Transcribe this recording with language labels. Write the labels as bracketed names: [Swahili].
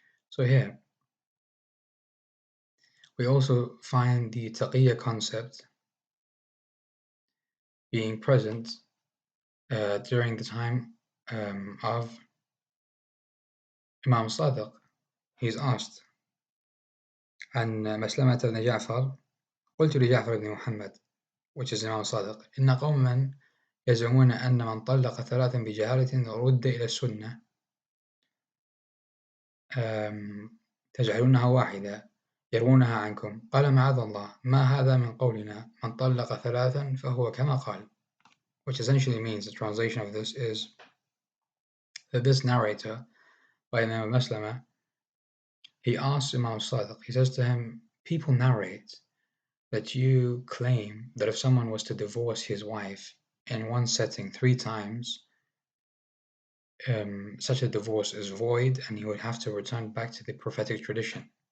[English] So here, we also find the taqiyya concept being present during the time of Imam Sadiq. He's asked [Arabic] عن مسلمة بن جعفر قلت لجعفر بن محمد, [English] which is Imam Sadiq, [Arabic] إن قوما يزعمون أن من طلق ثلاثا بجهالة رد إلى السنة تجعلونها واحدة يروونها عنكم. قال معاذ الله ما هذا من قولنا من طلق ثلاثا فهو كما قال, [English] which essentially means, the translation of this is that this narrator by Imam Maslama, he asks Imam Sadiq, he says to him, people narrate that you claim that if someone was to divorce his wife in one setting 3 times, such a divorce is void and he would have to return back to the prophetic tradition.